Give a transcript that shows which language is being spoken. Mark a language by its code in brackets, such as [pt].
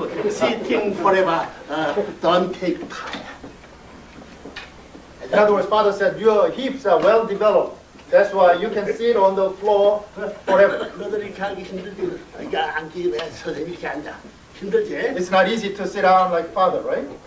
[en] Sitting forever, don't take time. In other words, Father said your hips are well developed. That's why you can sit on the floor forever. [ko] 너들 이렇게 하기 힘들지? 야, 앉기 왜 선생님 이렇게 앉아? 힘들지? [en] It's not easy to sit down like Father, right?